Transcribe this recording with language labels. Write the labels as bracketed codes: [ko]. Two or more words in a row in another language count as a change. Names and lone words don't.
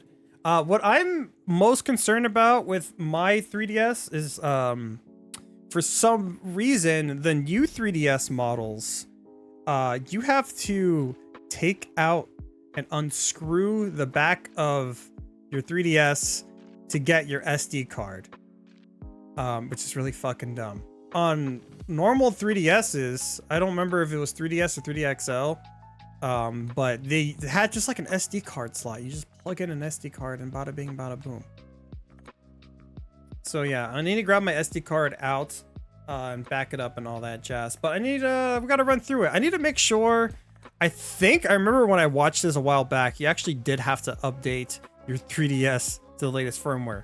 [en] What I'm most concerned about with my 3DS is for some reason, the new 3DS models, you have to take out and unscrew the back of your 3DS to get your SD card, which is really fucking dumb. On normal 3DSs, I don't remember if it was 3DS or 3DXL, but they had just like an SD card slot. You just plug in an SD card and bada bing, bada boom. So yeah, I need to grab my SD card out and back it up and all that jazz. But I need we gotta run through it. I need to make sure. I think I remember when I watched this a while back, you actually did have to update your 3DS to the latest firmware.